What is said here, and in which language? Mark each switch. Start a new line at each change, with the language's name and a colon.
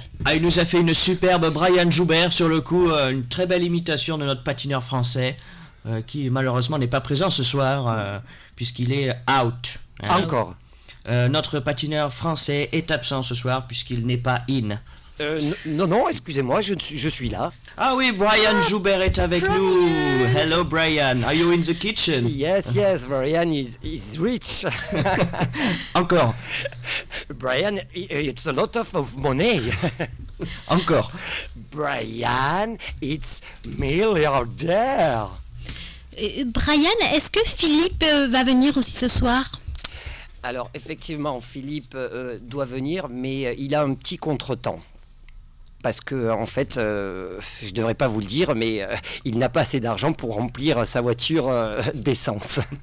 French: Ah, il nous a fait une superbe Brian Joubert sur le coup, une très belle imitation de notre patineur français. Qui malheureusement n'est pas présent ce soir puisqu'il est out. Encore. Notre patineur français est absent ce soir puisqu'il n'est pas in. Non, excusez-moi, je suis là. Ah oui, Brian Joubert est avec nous.
English: Hello Brian, are you in the kitchen? Yes, Brian is rich.
French: Encore.
English: Brian, it's a lot of money.
French: Encore.
English: Brian, it's milliardaire.
French: Brian, est-ce que Philippe va venir aussi ce soir? Alors effectivement, Philippe doit venir, mais il a un petit contretemps. Parce que en fait, je devrais pas vous le dire, mais il n'a pas assez d'argent pour remplir sa voiture d'essence.